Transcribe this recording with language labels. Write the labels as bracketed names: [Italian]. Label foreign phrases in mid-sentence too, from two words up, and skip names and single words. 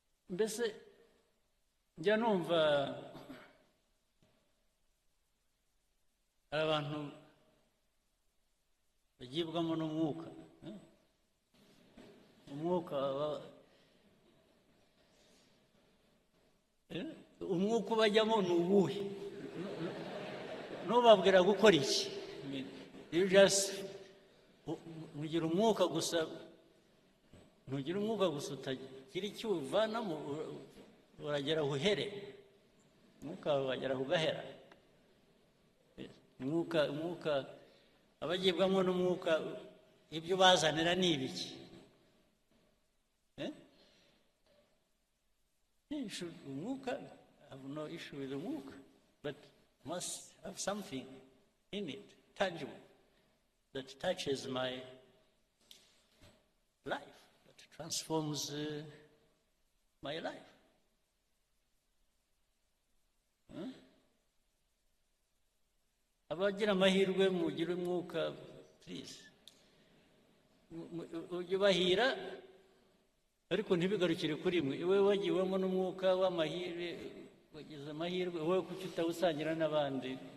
[Kinyarwanda] mbese njya numva abantu bagibwamo n'umwuka, umwuka ubajyamo ni uwuhe? Ntubabwira gukora iki? [English] You just [Kinyarwanda] ntugira umwuka gusa, utagira icyo uvanamo, uragera uhere, umwuka wagera ugahera. Umwuka abagibwamo n'umwuka, ibyo bazanira ni ibiki? Umwuka, [English] I have no issue with the umwuka, but must have something in it, tangible, that touches my life, that transforms my life. [Kinyarwanda] Abagira amahirwe mugire umwuka, please, ujye bahira, ariko ntibigarukire kuri mwe. Iwe wagiwemo n'umwuka w'amahirwe, wagize amahirwe, wowe kuki utawusangira n'abandi?